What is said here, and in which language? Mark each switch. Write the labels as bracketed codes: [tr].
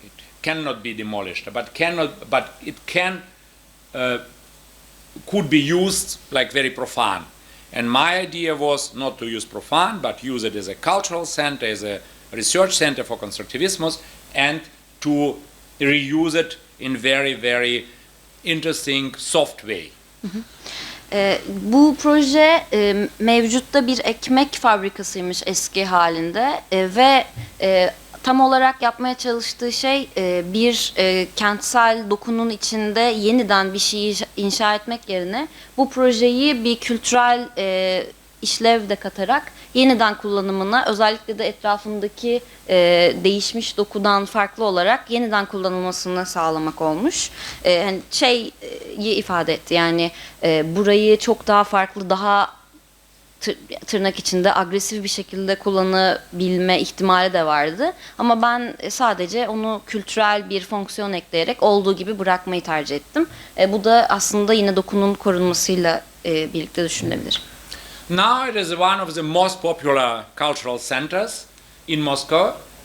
[en] It cannot be demolished, but it can could be used like very profane. And my idea was not to use profane, but use it as a cultural center, as a research center for constructivismus, and to reuse it in very interesting, soft way. [tr] Bu proje mevcutta bir ekmek fabrikasıymış eski halinde ve tam olarak yapmaya çalıştığı şey bir kentsel dokunun içinde yeniden bir şey inşa etmek yerine bu projeyi bir kültürel işlev de katarak yeniden kullanımına, özellikle de etrafındaki değişmiş dokudan farklı olarak yeniden kullanılmasını sağlamak olmuş. Hani şeyi ifade etti, yani burayı çok daha farklı, daha tırnak içinde agresif bir şekilde kullanabilme ihtimali de vardı. Ama ben sadece onu kültürel bir fonksiyon ekleyerek olduğu gibi bırakmayı tercih ettim. Bu da aslında yine dokunun korunmasıyla birlikte düşünülebilir. [en] Now it is one of the most popular cultural centers in Moscow.